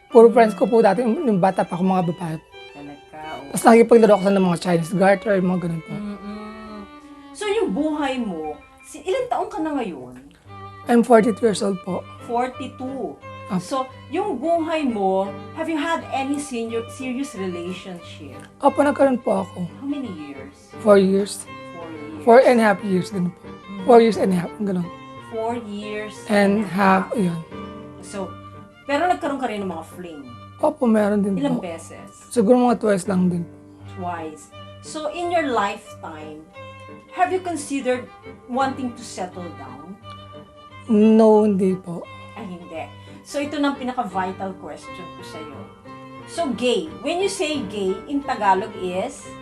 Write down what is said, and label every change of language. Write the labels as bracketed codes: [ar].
[tl] Puro friends ko po dati, yung bata pa ako, mga babae. Talaga, oo. Tapos nakikipaglaro ako sa ng mga Chinese garter, mga ganun po. So, yung buhay mo, ilang taong ka na ngayon? [en] I'm 42 years old po. 42. Up. So, [tl] yung buhay mo, [en] have you had any serious relationship? [tl] Opo, nagkaroon po ako. [en] How many years? 4 years. 4 years. 4.5 years, [tl] ganun po. [en] 4 years and a half, ganun. 4 years And half, [tl] ayun. So, pero nagkaroon ka rin ng mga fling. Opo, meron din Ilang po. beses? Siguro mga twice lang din. [en] Twice. So, in your lifetime, have you considered wanting to settle down? [tl] No, hindi po. Ay, hindi. So, ito na ang pinaka-vital question ko sa'yo. [en] So, gay. When you say gay, in Tagalog is